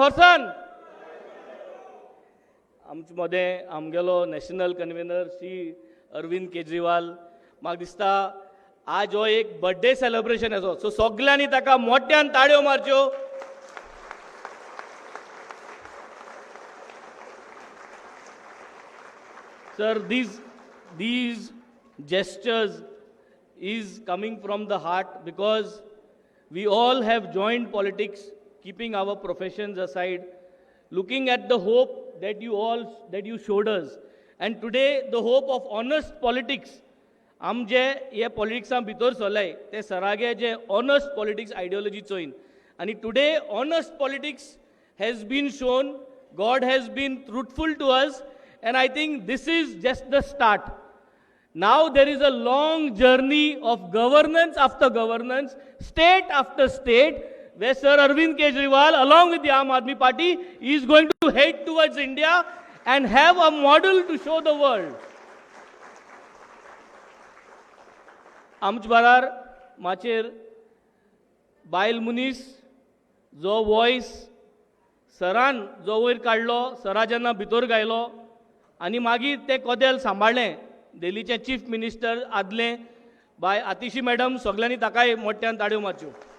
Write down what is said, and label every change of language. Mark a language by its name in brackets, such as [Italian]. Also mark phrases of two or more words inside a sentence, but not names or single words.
[Konkani] हॉर्सन आमचे मदें आमगेलो [English] National Convener [Konkani] श्री अरविंद केजरीवाल. म्हाका दिसता आज हो एक [English] birthday celebration [Konkani] असो, सो सगल्यांनी ताका मोठ्यान ताळयो मारच्यो. सर, [English] these gestures is coming from the heart because we all have joined politics, keeping our professions aside, looking at the hope that you showed us, and today the hope of honest politics. [Konkani] आम जे हे पॉलिटिक्सा भितर सरलाय ते सरागे जे [English] honest politics ideology [Konkani] चोयन, आनी [English] today honest politics has been shown. God has been truthful to us, and I think this is just the start. Now there is a long journey of governance after governance, state after state, where Sir Arvind Kejriwal, along with the Aam Aadmi Party, is going to head towards India and have a model to show the world. [Konkani] आमचे बरार माचेर बायल मुनीस जो वॉयस सरान जो वयर काडलो, सरा जेन्ना भितर गायलो आनी मागीर ते कदेल सांबाळ्ळें, दिल्लीचे [English] Chief Minister [Konkani] आदले बाय आतिशी मॅडम, सगल्यांनी ताकाय मोठ्यान ताळयो मारच्यो.